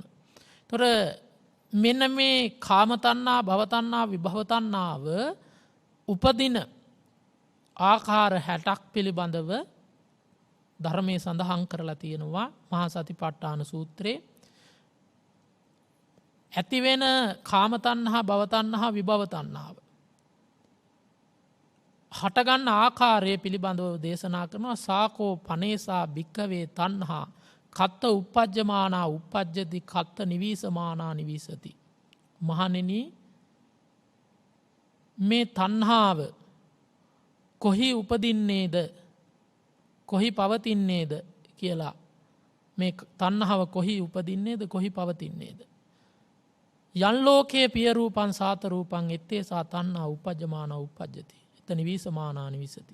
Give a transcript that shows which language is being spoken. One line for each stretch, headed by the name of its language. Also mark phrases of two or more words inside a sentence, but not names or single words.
Sinhala: එතකොට මෙන්න මේ කාම තණ්හා, භව තණ්හා, විභව තණ්හාව උපදින ආකාර 60ක් පිළිබඳව ධර්මයේ සඳහන් කරලා තියෙනවා මහා සතිපට්ඨාන සූත්‍රයේ. ඇතිවෙන කාම තණ්හා, භව තණ්හා, විභව තණ්හාව හටගන්න ආකාරය පිළිබඳව දේශනා කරනවා.
Pali: සාකෝ පනේසා භික්ඛවේ තණ්හා කත්ත උප්පජ්ජමානා උප්පජ්ජති කත්ත නිවීසමානා නිවීසති.
Sinhala: මහණෙනි, මේ තණ්හාව කොහි උපදින්නේද, කොහි පවතින්නේද කියලා, මේ තණ්හාව කොහි උපදින්නේද, කොහි පවතින්නේද?
Pali: යන් ලෝකේ පිය රූපං සාත රූපං එත්තේ සා තණ්හා උපජ්ජමානා උපජ්ජති එත නිවීසමානා නිවීසති.